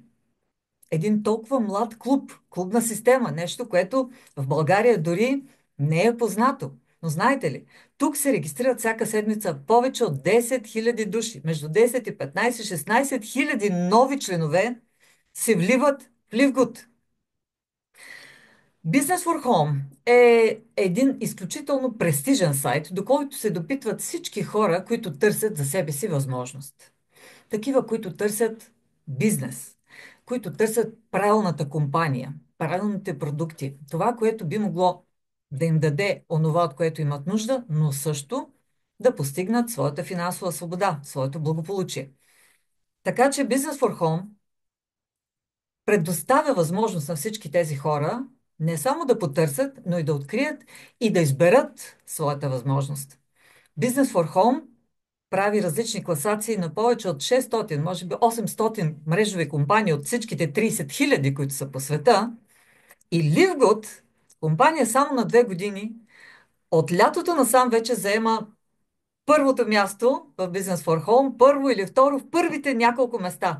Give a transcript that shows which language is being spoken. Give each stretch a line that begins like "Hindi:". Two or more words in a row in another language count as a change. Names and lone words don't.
Bulgarian: Един толкова млад клуб, клубна система, нещо, което в България дори не е познато. Но знаете ли, тук се регистрират всяка седмица повече от 10 хиляди души. Между 10 и 15-16 хиляди нови членове се вливат в Ливгуд. Business for Home е един изключително престижен сайт, до който се допитват всички хора, които търсят за себе си възможност. Такива, които търсят бизнес, които търсят правилната компания, правилните продукти, това, което би могло да им даде онова, от което имат нужда, но също да постигнат своята финансова свобода, своето благополучие. Така че Business for Home предоставя възможност на всички тези хора не само да потърсят, но и да открият и да изберат своята възможност. Business for Home прави различни класации на повече от 600, може би 800 мрежови компании от всичките 30 хиляди, които са по света. И Ливгуд, компания само на 2 години, от лятото насам вече заема първото място в Business for Home, първо или второ в първите няколко места.